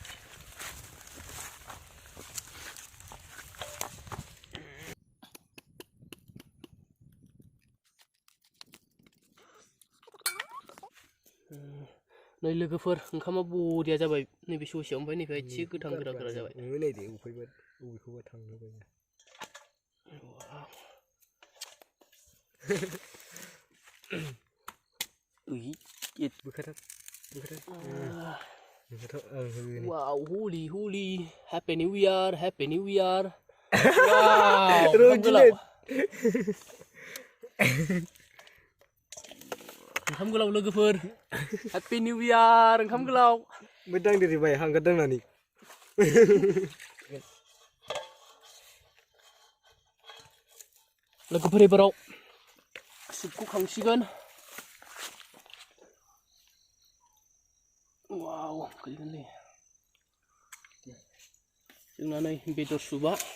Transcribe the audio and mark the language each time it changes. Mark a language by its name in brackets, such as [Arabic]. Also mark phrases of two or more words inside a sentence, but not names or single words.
[Bodo] नै लोगोफोर ओंखामा बरिया जाबाय नैबे ससेयाव ओमफ्राय नैबे एसे गोथां गोरा गोरा जाबाय नायदो बबेखौबा थांहोबाय [English] Wow, holy, holy. Happy New Year, Happy New Year. [Bodo] Wow, ओंखाम गोलाव लोगोफोर [English] Happy New Year [Bodo] ओंखाम गोलाव मोजां देरिबाय हांगार दांनानै लोगोफोर एबाराव सुपखौ खांसिगोन वाव गोलैगोनलै जोंना नै बेदर सुबा